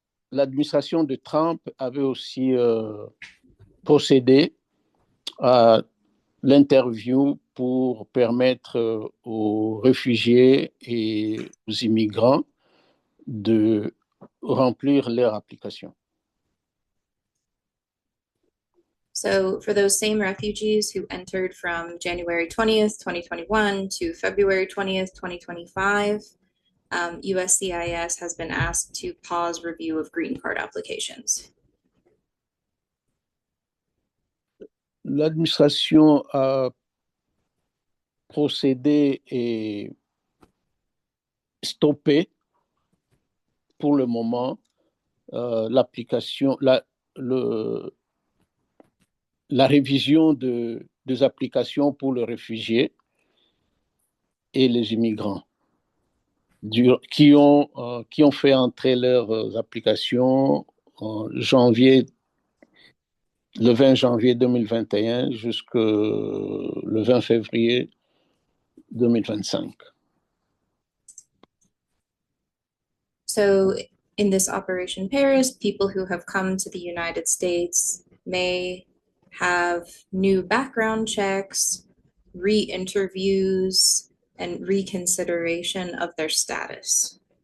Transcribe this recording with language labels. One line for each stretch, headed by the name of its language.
French: L'administration de Trump avait aussi procédé à l'interview pour permettre aux réfugiés et aux immigrants de remplir leur application.
English: So for those same refugees who entered from January 20th, 2021 to February 20th, 2025, USCIS has been asked to pause review of green card applications.
French: L'administration a procédé et stoppé pour le moment l'application, la révision des applications pour les réfugiés et les immigrants qui ont fait entrer leurs applications en janvier le 20 janvier 2021 jusqu'au le 20 février 2025.
English: So in this Operation Paris, people who have come to the United States may have new background checks, re-interviews, and reconsideration of their status.